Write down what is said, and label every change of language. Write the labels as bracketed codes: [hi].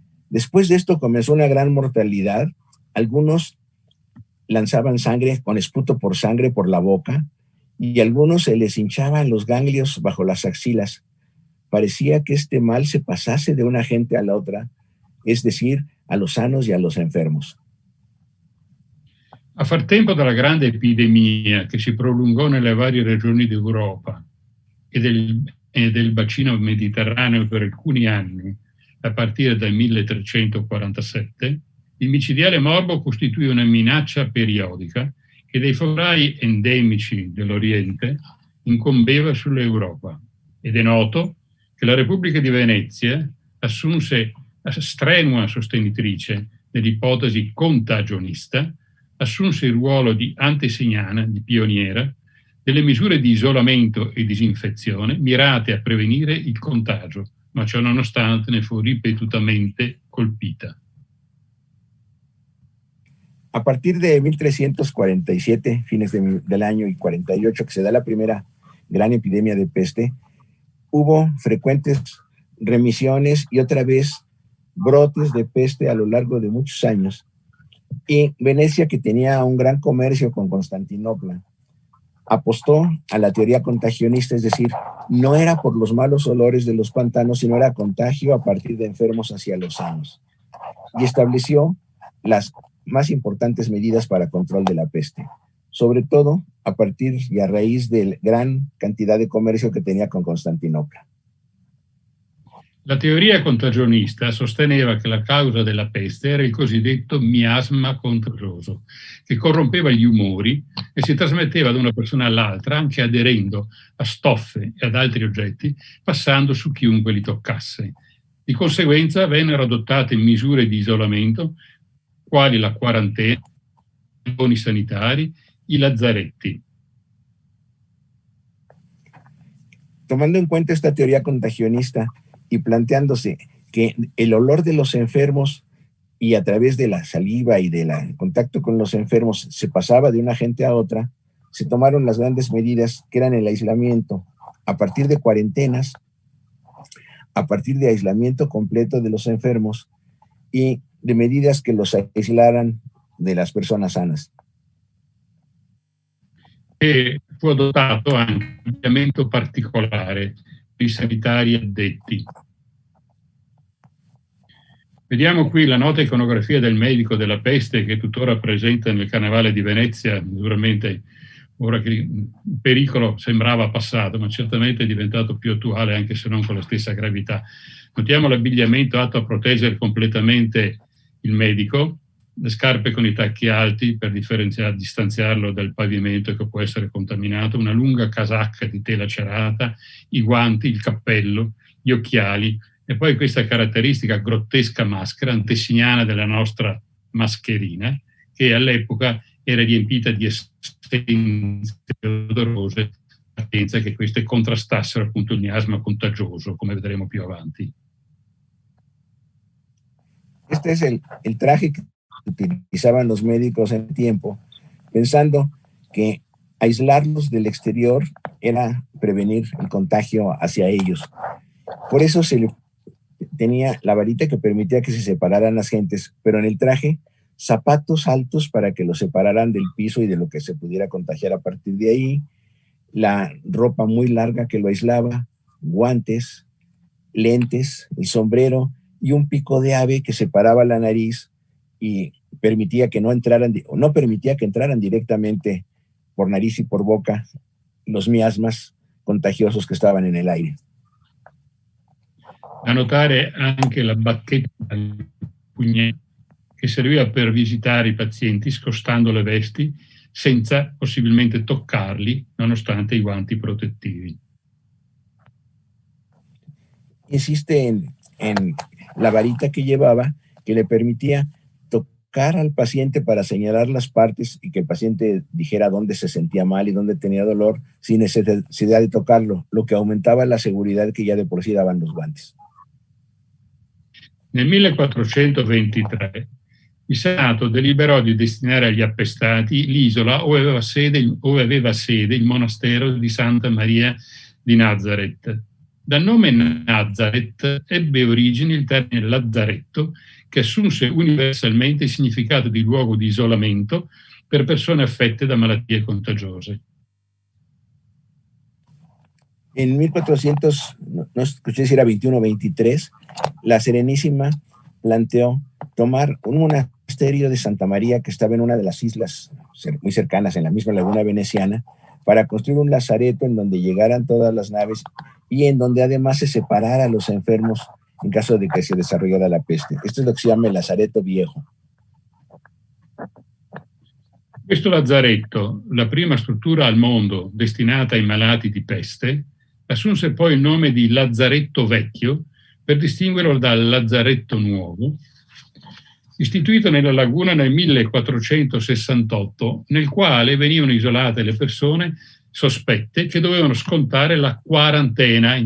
[es] Después de esto comenzó una gran mortalidad. Algunos lanzaban sangre con esputo por sangre por la boca, y a algunos se les hinchaban los ganglios bajo las axilas. Parecía que este mal se pasase de una gente a la otra, es decir, a los sanos y a los enfermos. [it] A far tempo della grande epidemia che si prolungò nelle varie regioni d'Europa e del bacino mediterraneo per alcuni anni, a partire dal 1347, il micidiale morbo costituì una minaccia periodica che dai focolai endemici dell'Oriente incombeva sull'Europa. Ed è noto che la Repubblica di Venezia assunse strenua sostenitrice dell'ipotesi contagionista, assunse il ruolo di antesignana, di pioniera, delle misure di isolamento e disinfezione mirate a prevenire il contagio, ma ciò nonostante ne fu ripetutamente colpita. [es] A partir de 1347, fines del año, y 48, que se da la primera gran epidemia de peste, hubo frecuentes remisiones y otra vez brotes de peste a lo largo de muchos años. Y Venecia, que tenía un gran comercio con Constantinopla, apostó a la teoría contagionista, es decir, no era por los malos olores de los pantanos, sino era contagio a partir de enfermos hacia los sanos. Y estableció las más importantes medidas para control de la peste, sobre todo a partir y a raíz de la gran cantidad de comercio [it] che [es] tenía con Costantinopla. [it] La teoria contagionista sosteneva che la causa della peste era il cosiddetto miasma contagioso, che corrompeva gli umori e si trasmetteva da una persona all'altra, anche aderendo a stoffe e ad altri oggetti, passando su chiunque li toccasse. Di conseguenza vennero adottate misure di isolamento, quali la quarantena, i cordoni sanitari, i lazzaretti. [es] Tomando en cuenta esta teoría contagionista y planteándose que el olor de los enfermos y a través de la saliva y del contacto con los enfermos se pasaba de una gente a otra, se tomaron las grandes medidas que eran el aislamiento a partir de cuarentenas, a partir de aislamiento completo de los enfermos y de medidas que los aislaran de las personas sanas. [it] E fu adottato anche un abbigliamento particolare per i sanitari addetti. Vediamo qui la nota iconografia del medico della peste che è tuttora presente nel Carnevale di Venezia, naturalmente ora che il pericolo sembrava passato, ma certamente è diventato più attuale anche se non con la stessa gravità. Notiamo l'abbigliamento atto a proteggere completamente il medico, le scarpe con i tacchi alti per distanziarlo dal pavimento che può essere contaminato, una lunga casacca di tela cerata, i guanti, il cappello, gli occhiali e poi questa caratteristica grottesca maschera antesignana della nostra mascherina che all'epoca era riempita di essenze odorose, senza che queste contrastassero appunto il miasma contagioso, come vedremo più avanti. [es] Este es el traje que utilizaban los médicos en el tiempo, pensando que aislarlos del exterior era prevenir el contagio hacia ellos. Por eso tenía la varita que permitía que se separaran las gentes, pero en el traje zapatos altos para que los separaran del piso y de lo que se pudiera contagiar a partir de ahí, la ropa muy larga que lo aislaba, guantes, lentes, el sombrero y un pico de ave que separaba la nariz y permitía que no permitía que entraran directamente por nariz y por boca los miasmas contagiosos que estaban en el aire. [it] Da notare anche la bacchetta al pugnetto che serviva per visitare i pazienti scostando le vesti senza possibilmente toccarli nonostante i guanti protettivi. [es] Insiste en la varita que llevaba que le permitía tocar al paciente para señalar las partes y que el paciente dijera dónde se sentía mal y dónde tenía dolor sin necesidad de tocarlo, lo que aumentaba la seguridad que ya de por sí daban los guantes. [it] Nel 1423 il Senato deliberò di destinare agli appestati l'isola ove aveva sede il monastero di Santa Maria di Nazareth. Dal nome Nazareth ebbe origine il termine lazzaretto, che assunse universalmente il significato di luogo di isolamento per persone affette da malattie contagiose. [es] En 1400, no escuché si era 21 o 23, la Serenísima planteó tomar un monasterio de Santa María que estaba en una de las islas muy cercanas, en la misma laguna veneciana, para construir un lazareto en donde llegaran todas las naves y en donde además se separara a los enfermos en caso de que se desarrollara la peste. Esto es lo que se llama el lazareto viejo. [it] Questo lazzaretto, la prima struttura al mondo destinata ai malati di peste, assunse poi il nome di Lazzaretto Vecchio per distinguerlo dal Lazzaretto Nuovo, istituito nella laguna nel 1468, nel quale venivano isolate le persone sospette che dovevano scontare la quarantena.